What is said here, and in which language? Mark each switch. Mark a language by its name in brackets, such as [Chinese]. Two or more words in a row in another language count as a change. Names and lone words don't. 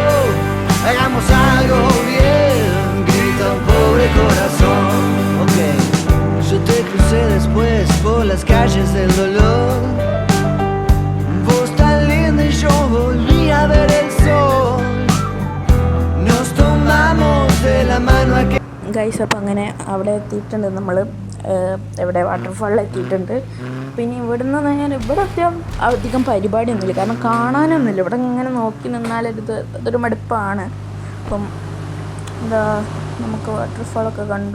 [Spanish] Hagamos algo bien, grita un pobre corazón. Ok, yo te crucé después por las calles del dolor. Vos tan linda y yo volví a ver el sol. Nos tomamos de la mano aquel. [Malayalam] ഗൈസ്, അപ്പോൾ അങ്ങനെ അവിടെ എത്തിയിട്ടുണ്ട്. നമ്മൾ എവിടെ വാട്ടർഫാളിൽ എത്തിയിട്ടുണ്ട്. പിന്നെ ഇവിടുന്ന് നേരെ ഇവിടെ അധികം പരിപാടിയൊന്നുമില്ല, കാരണം കാണാനൊന്നുമില്ല. ഇവിടെ ഇങ്ങനെ നോക്കി അതൊരു മടുപ്പാണ്. അപ്പം എന്താ നമുക്ക് വാട്ടർഫാളൊക്കെ കണ്ടു.